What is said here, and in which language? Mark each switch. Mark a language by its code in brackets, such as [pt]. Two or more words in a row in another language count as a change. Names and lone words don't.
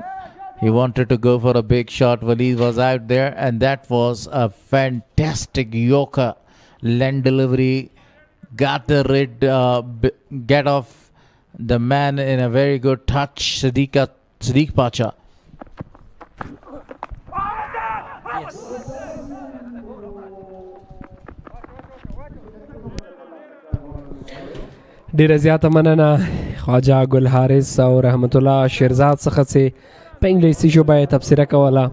[en] He wanted to go for a big shot. Waleed was out there, and that was a fantastic Yorker land delivery. Got the get off the man in a very good touch. Siddiq Pacha. [ps] ډیره زیاته مننه خواجه ګل حارث او رحمت الله شیرزاد څخه چې په انګلیسي ژبه یې تبصره کوله.